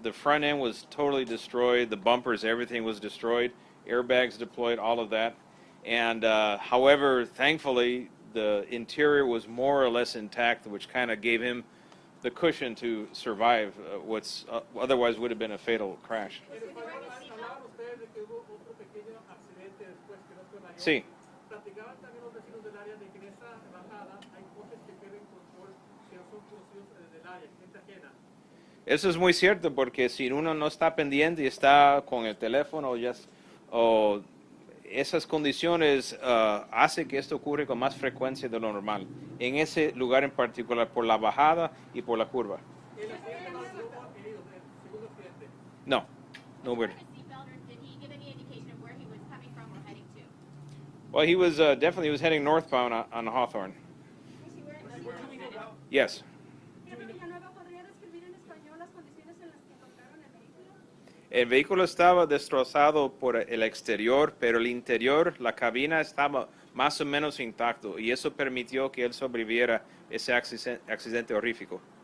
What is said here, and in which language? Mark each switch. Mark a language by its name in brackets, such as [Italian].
[English] The front end was totally destroyed. The bumpers, everything was destroyed. Airbags deployed, all of that. And however, thankfully, the interior was more or less intact, which kind of gave him the cushion to survive what's otherwise would have been a fatal crash. [Spanish] Hablaban ustedes de que hubo otro pequeño accidente después que no fue mayor. Sí. Platicaban también los vecinos del área de que en esa bajada hay coches que pierden control que no son conocidos del área, gente ajena. Eso es muy cierto porque si uno no está pendiente y está con el teléfono o esas condiciones hace que esto ocurre con más frecuencia de lo normal en ese lugar en particular por la bajada y por la curva. El accidente no hubo heridos, el segundo accidente. No, no weird. [English] Wearing a seatbelt, or did he give any indication of where he was coming from or heading to? Well, he was definitely heading northbound on Hawthorne. Was he wearing a seatbelt? Yes. [Spanish] Señor Villanueva, ¿podría describir en español las condiciones en las que encontraron el vehículo? El vehículo estaba destrozado por el exterior, pero el interior, la cabina estaba más o menos intacto y eso permitió que él sobreviviera ese accidente horrífico.